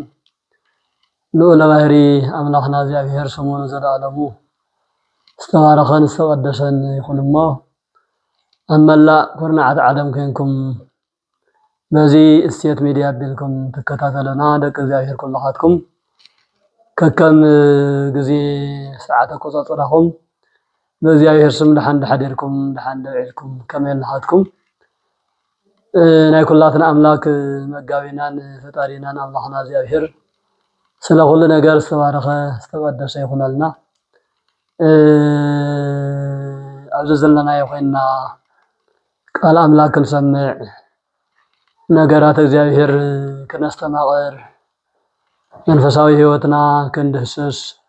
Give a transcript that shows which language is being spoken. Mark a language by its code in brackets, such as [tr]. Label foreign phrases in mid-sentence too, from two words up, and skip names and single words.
[ti] ልዑለ ባሕሪ አምላኽና እግዚአብሔር ስሙ ዘለዓለሙ ዝተባረኸን ዝተቀደሰን ይኹን እሞ ኣብ መላእ ኩርናዓት ዓለም ኮይንኩም በዚህ እስቴት ሚዲያ ቢልኩም ተከታተሉና ደቂ እግዚአብሔር ኩላኻትኩም ከከም ጊዜ ሰዓት አቆጻጽራኹም በእግዚአብሔር ስም ድሓን ድሓደርኩም ድሓን ደብዒልኩም ከመይልሃትኩም ናይ ኩላትና አምላክ መጋቢናን ፈጣሪናን አምላኽና እግዚአብሔር ስለ [am] ሁሉ ነገር [ti] ዝተባረኸ ዝተቀደሰ ይኹነልና ኣብዚ ዘለና ይኾንና ቃል አምላክ ክንሰምዕ ነገራት እግዚአብሔር ከነስተማቀር መንፈሳዊ ህይወትና ክንድህስስ